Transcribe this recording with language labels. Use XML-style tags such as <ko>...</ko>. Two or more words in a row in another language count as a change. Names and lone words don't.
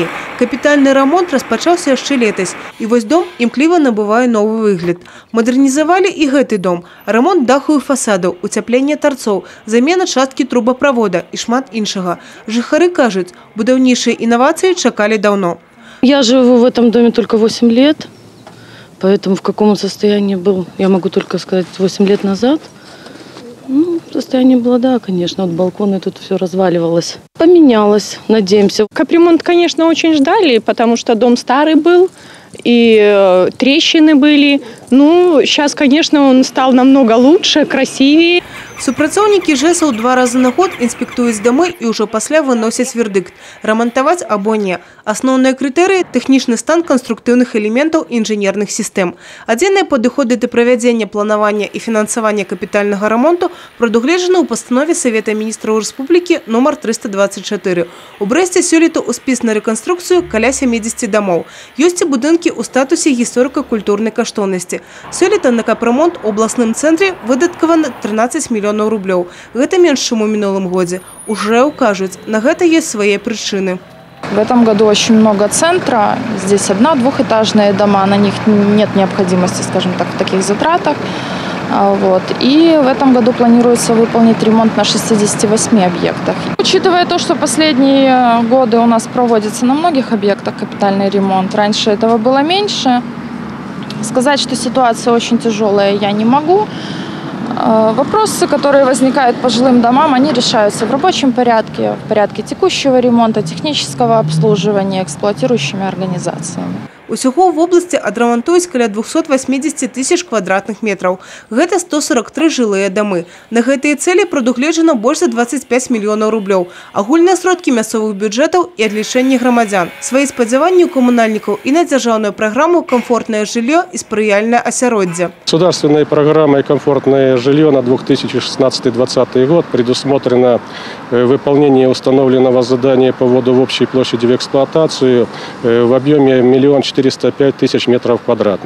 <be>Капітальны рамонт распачаўся яшчэ летась. І вось дом імкліва набывае новы выгляд. Мадэрнізавалі і гэты дом. Рамонт даху і фасадаў, уцяпленне тарцоў, замена часткі трубаправода і шмат іншага. Жыхары кажуць, будаўнічыя інавацыі чакалі даўно.</be> <ru>Я живу в этом доме только 8 лет, поэтому в каком состоянии был, я могу только сказать, 8 лет назад. Ну, состояние было, да, конечно, от балкона тут все разваливалось. Поменялось, надеемся. Капремонт, конечно, очень ждали, потому что дом старый был, и трещины были. Ну, сейчас, конечно, он стал намного лучше, красивее.</ru> <be>Супрацоўнікі ЖЭСа 2 разы на год інспектуюць дамы і ўжо пасля выносяць вердыкт – рамантаваць або не. Асноўныя крытэрыі – тэхнічны стан канструктыўных элементаў і інжынерных сістэм. Адзіныя падыходы да правядзення планавання і фінансавання капітальнага рамонту прадугледжаны ў пастанове Савета міністраў Рэспублікі нумар 324. У Брэсце сёлета ў спіс на рэканструкцыю каля 70 дамоў. Ёсць і будынкі ў статусе гісторыка-культурнай каштоўнасці. Сёлета на капремонт у абласным цэнтры выдаткавана 13 мільёнаў рублёў. Гэта менш, чым у мінулым годзе. Уже укажуць, на гэта</be> <ru>есть свои причины. В этом году очень много центра. Здесь одно-двухэтажные дома, на них нет необходимости, скажем так, в таких затратах. Вот. И в этом году планируется выполнить ремонт на 68 объектах. Учитывая то, что последние годы у нас проводится на многих объектах капитальный ремонт, раньше этого было меньше. Сказать, что ситуация очень тяжелая, я не могу. Вопросы, которые возникают по жилым домам, они решаются в рабочем порядке, в порядке текущего ремонта, технического обслуживания эксплуатирующими организациями.</ru> <be>Усяго</be> <ru>в области</ru> <be>адрамантуюць каля 280 тысяч</be> <ru>квадратных метров.</ru> <be>Гэта 143 жылыя дамы. На гэтыя цели прадугледжана больш за 25 мільёнаў рублёў. Агульныя сродкі мясцовых бюджэтаў і адлічэнні грамадзян. Свае спадзяванні</be> <ru>у коммунальников и на</ru> <be>дзяржаўную</be> <ru>программу «Комфортное жилье» и</ru> <be>«Спрыяльное асяроддзе».</be> <ru>Государственной программой «Комфортное жилье» на 2016-2020 год предусмотрено выполнение установленного задания по вводу в общей площади в эксплуатацию в объеме 1 405 тысяч метров квадратных.</ru>